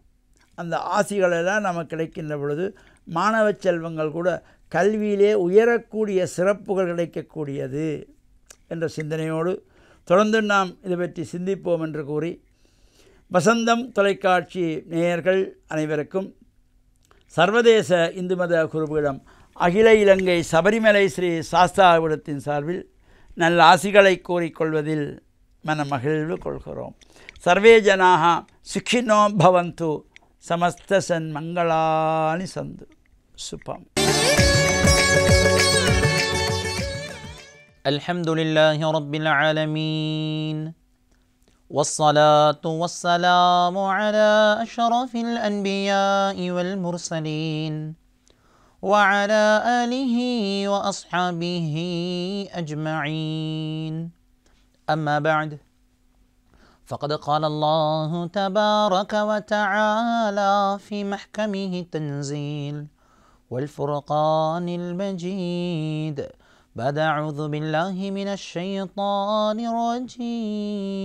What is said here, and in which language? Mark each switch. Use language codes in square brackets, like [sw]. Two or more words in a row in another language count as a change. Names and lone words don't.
[ta] அந்த ஆசிகளெல்லாம் நமக்கு கிடைக்கின்ற பொழுது மாணவ செல்வங்கள் கூட கல்வியிலே உயரக்கூடிய சிறப்புகள் கிடைக்கக்கூடியது என்ற சிந்தனையோடு தொடர்ந்து நாம் இதை பற்றி சிந்திப்போம் என்று கூறி, வசந்தம் தொலைக்காட்சி நேயர்கள் அனைவருக்கும் சர்வதேச இந்து மத குருபீடம் அகில இலங்கை சபரிமலை ஸ்ரீ சாஸ்தாவிடத்தின் சார்பில் நல்ல ஆசிகளை கூறிக்கொள்வதில் மனமகிழ்வு கொள்கிறோம். [sa] सर्वे जनाः सुखिनो भवन्तु, समस्त सन् मङ्गलानि सन्तु. शुभम्. [ar] الحمد لله رب العالمين. والصلاة والسلام على أشرف الأنبياء والمرسلين وعلى آله وأصحابه أجمعين. أما بعد، فقد قال الله تبارك وتعالى في محكمه التنزيل والفرقان المجيد بعد أعوذ بالله من الشيطان الرجيم.